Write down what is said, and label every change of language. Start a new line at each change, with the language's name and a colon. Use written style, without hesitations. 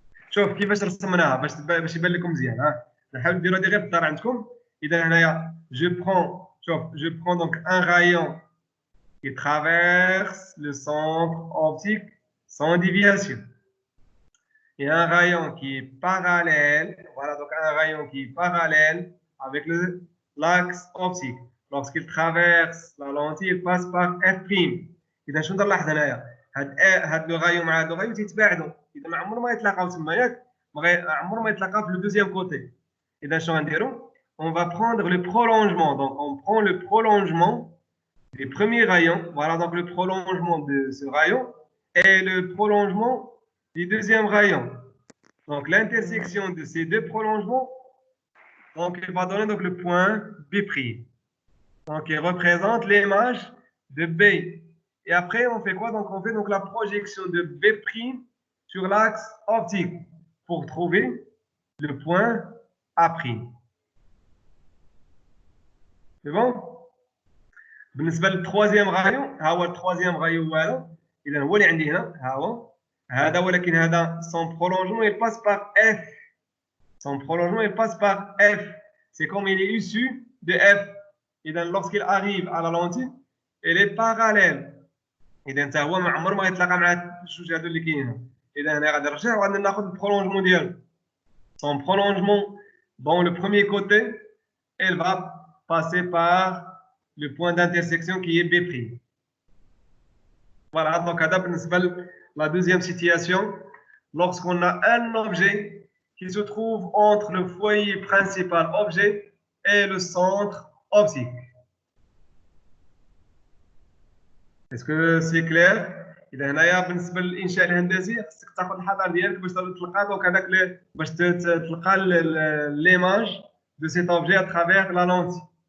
Arabic: شوف كيفاش رسمناها باش يبان لكم مزيان ها نحاول نديروا هذه غير في الدار عندكم اذا هنايا
French: je prends donc un rayon qui traverse le centre optique sans déviation et un rayon qui est parallèle, voilà donc un rayon qui est parallèle avec l'axe optique. Lorsqu'il traverse la lentille, il passe par F'.
Arabic: إذا شنو نلاحظ هنايا؟ هاد لو رايون مع هاد لو رايون تيتباعدوا، إذا ما عمرهم ما يتلاقاو تما ياك؟ عمرهم ما يتلاقاو في لو دوزيام كوتي. إذا شنو غنديرو؟
French: On va prendre le prolongement. Donc on prend le prolongement des premiers rayons. Voilà donc le prolongement de ce rayon et le prolongement du deuxième rayon. Donc l'intersection de ces deux prolongements, donc il va donner donc le point B'. Donc il représente l'image de B. Et après on fait quoi? Donc on fait donc la projection de B' sur l'axe optique pour trouver le point A'. C'est bon?
Arabic: بالنسبه للتروازيام رايون ها هو التروازيام رايون هذا اذا هو اللي عندي هنا ها هو هذا ولكن هذا
French: son prolongement il passe par F. Son prolongement il passe par F. C'est comme il est issu de F. اذا lorsqu'il arrive à la lentille elle est parallèle.
Arabic: اذا انت هو ما عمره ما يتلاقى مع الجوج هذو اللي كاينين. اذا هنا غادي نرجع وغادي ناخذ البرولونجمون ديالو.
French: Son prolongement dans le premier côté elle va passer par le point d'intersection qui est B'. Voilà, donc la deuxième situation, lorsqu'on a un objet qui se trouve entre le foyer principal objet et le centre optique. Est-ce que c'est clair?
Arabic: إذا هنايا بالنسبة للإنشاء الهندسي خصك تاخذ الحذر ديالك باش تلقى دونك هذاك باش تلقى
French: l'image de cet objet à travers la lentille.